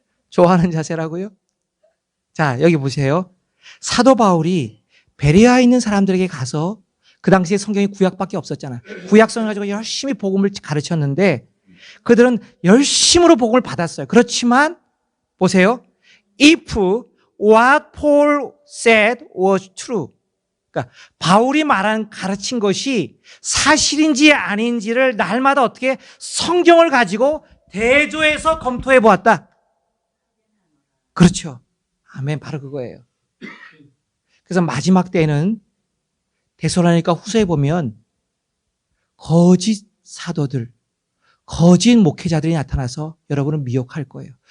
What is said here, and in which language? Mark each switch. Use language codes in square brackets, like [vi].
[ko] 좋아하는 자세라고요? 자, 여기 보세요. 사도 바울이 베레아에 있는 사람들에게 가서 그 당시에 성경이 구약밖에 없었잖아요. 구약성을 가지고 열심히 복음을 가르쳤는데 그들은 열심으로 복음을 받았어요. 그렇지만 보세요. [en] If what Paul said was true. [ko] 그러니까 바울이 가르친 것이 사실인지 아닌지를 날마다 어떻게 성경을 가지고 대조해서 검토해 보았다. 그렇죠. 아멘. 바로 그거예요. 그래서 마지막 때는 데살로니가 후서에 보면 거짓 사도들, 거짓 목회자들이 나타나서 여러분을 미혹할 거예요.